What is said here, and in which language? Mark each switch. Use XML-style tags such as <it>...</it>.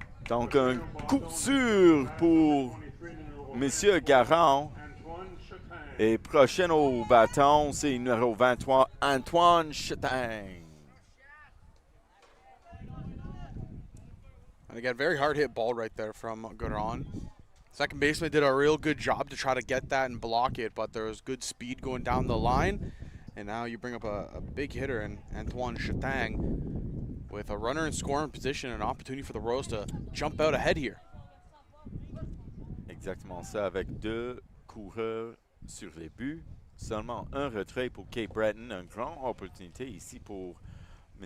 <fr>Donc, un coup sûr pour Monsieur Garonne. Et prochain au bâton, c'est numéro 23, Antoine Chetang.</fr> <en>And again, very hard hit ball right there from Garon. Second baseman did a real good job to try to get that and block it, but there was good speed going down the line. And now you bring up a big hitter in Antoine Chetang with a runner in scoring position and an opportunity for the Royals to jump out ahead here.</en> <fr>Exactement ça, avec deux coureurs sur les buts. Seulement un retrait pour Cape Breton. Une grande opportunité ici pour M.</fr>